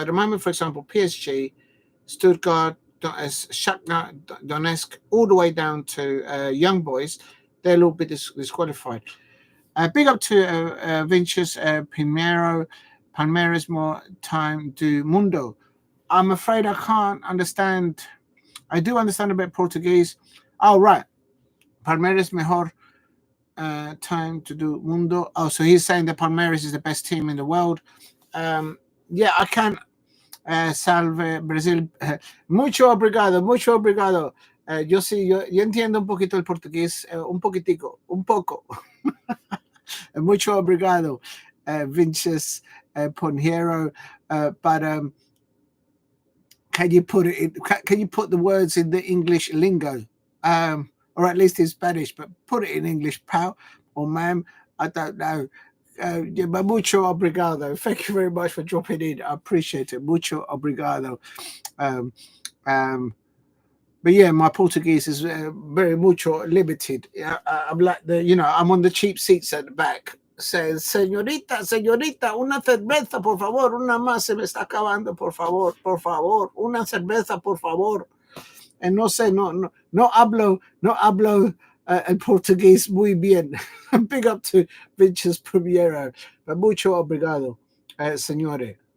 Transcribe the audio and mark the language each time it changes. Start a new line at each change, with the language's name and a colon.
English: So at the moment, for example, PSG, Stuttgart, Shakhtar Donetsk, all the way down to Young Boys, they'll all be disqualified. Big up to Vinicius Primero, Palmeiras
Portuguese: Time do Mundo.
English: I'm afraid I can't understand. I do understand a bit Portuguese. Oh, right.
Portuguese: Palmeiras Mejor Time to do Mundo.
English: Oh, so he's saying that Palmeiras is the best team in the world. Yeah, I can.
Portuguese: Salve Brasil.
Spanish: Mucho obrigado, mucho obrigado. Yo entiendo un poquito el portugués, un poquitico, un poco. Mucho obrigado, Vinicius Ponheiro.
English: But can you put it? Can you put the words in the English lingo, or at least in Spanish? But put it in English, pal or ma'am. I don't know.
Spanish: Mucho obrigado.
English: Thank you very much for dropping in. I appreciate it.
Spanish: Mucho obrigado.
English: But yeah, my Portuguese is very mucho limited. I'm like I'm on the cheap seats at the back.
Spanish: Says, señorita, una cerveza, por favor, una más, se me está acabando, por favor, una cerveza, por favor. And no hablo el portugués muy bien.
English: Big up to Vinicius Primero. But
Spanish: mucho obrigado, señores.